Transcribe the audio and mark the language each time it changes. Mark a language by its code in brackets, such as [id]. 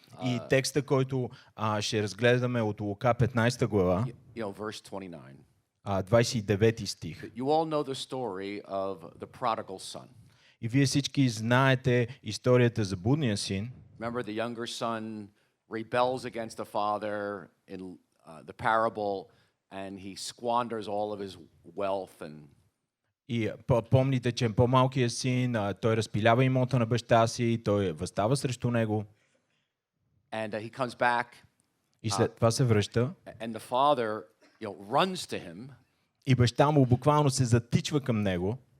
[bg] И текста, който ще разгледаме от Лука 15 глава, [en] Verse 29. [bg] 29 стих. [en] You all know the story of the prodigal son. [bg] И вие всички знаете историята за блудния син. [en] Remember the younger son rebels against the father in the parable, and he squanders all of his wealth and. [bg] И помните, че по-малкият син, той разпилява имота на баща си, той възстава срещу него. [en] And he comes back. [bg] И след това се връща. [en] And the father, runs to him. [bg] И баща му буквално се затичва към него.